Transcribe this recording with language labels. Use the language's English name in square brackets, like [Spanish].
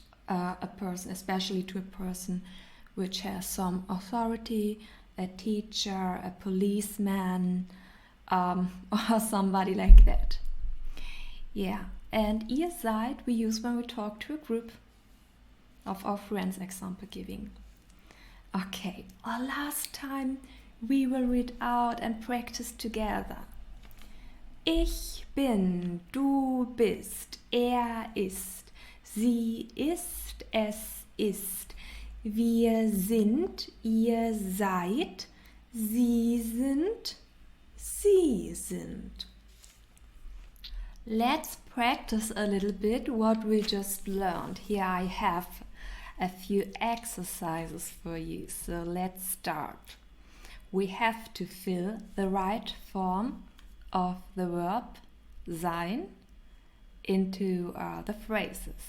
[English] a person, especially to a person which has some authority, a teacher, a policeman, or somebody like that. Yeah, and [German] ihr seid [English] we use when we talk to a group of our friends, example giving. Okay, our last time we will read out and practice together. [German] Ich bin, du bist, ist, sie ist, es ist. Wir sind, ihr seid, sie sind, sie sind. [English] Let's practice a little bit what we just learned. Here I have a few exercises for you. So let's start. We have to fill the right form of the verb sein into the phrases.